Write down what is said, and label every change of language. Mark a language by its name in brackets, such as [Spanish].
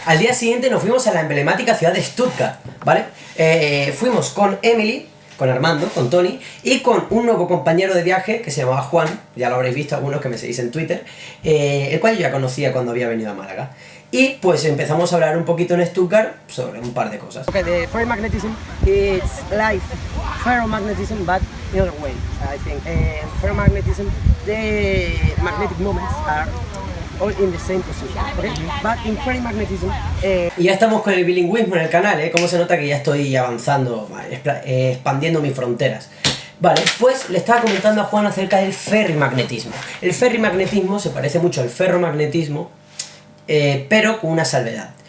[Spanish] Al día siguiente nos fuimos a la emblemática ciudad de Stuttgart, ¿vale? Fuimos con Emily, con Armando, con Tony y con un nuevo compañero de viaje que se llamaba Juan, ya lo habréis visto algunos que me seguís en Twitter, el cual yo ya conocía cuando había venido a Málaga. Y pues empezamos a hablar un poquito en Stuttgart sobre un par de cosas. [English] Okay, the ferromagnetism, it's like ferromagnetism but in other way, I think. Ferromagnetism, the magnetic moments are all in the same position, okay? But in ferromagnetism... [Spanish] Y ya estamos con el bilingüismo en el canal, Cómo se nota que ya estoy avanzando, expandiendo mis fronteras. Vale, pues le estaba comentando a Juan acerca del ferrimagnetismo. El ferrimagnetismo se parece mucho al ferromagnetismo, pero con una salvedad.